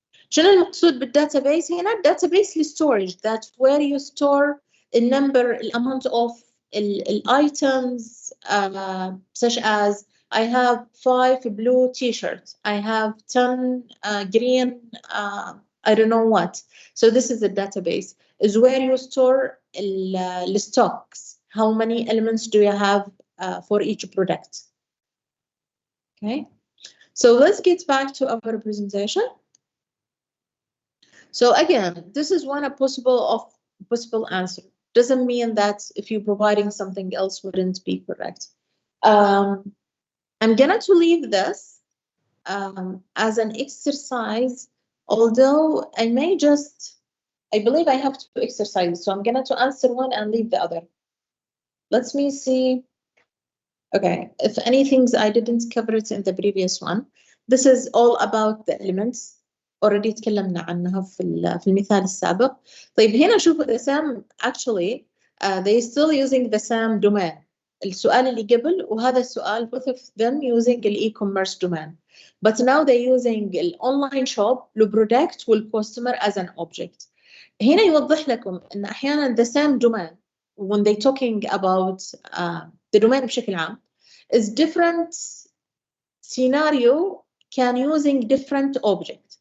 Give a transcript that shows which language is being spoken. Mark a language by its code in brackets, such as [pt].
[ar] شنو المقصود بالdatabase هنا؟ database storage. [en] That's where you store a number, amount of items, such as I have 5 blue t-shirts, I have 10 green, I don't know what. So this is a database. Is where you store the stocks. How many elements do you have for each product? Okay. So let's get back to our presentation. So again, this is one possible answer. Doesn't mean that if you're providing something else wouldn't be correct. I'm gonna to leave this as an exercise, although I believe I have to exercise, so I'm gonna to answer one and leave the other. Let me see. Okay, if any things I didn't cover it in the previous one. This is all about the elements. [ar] already تكلمنا عنها في المثال السابق. طيب هنا شوفوا [en] the same actually they still using the same domain. [ar] السؤال اللي قبل وهذا السؤال [en] both of them using e-commerce domain. But now they're using online shop, the product والcustomer as an object. [ar] هنا يوضح لكم إن أحيانا [en] the same domain when they talking about the domain [ar] بشكل عام [en] is different scenario can using different object.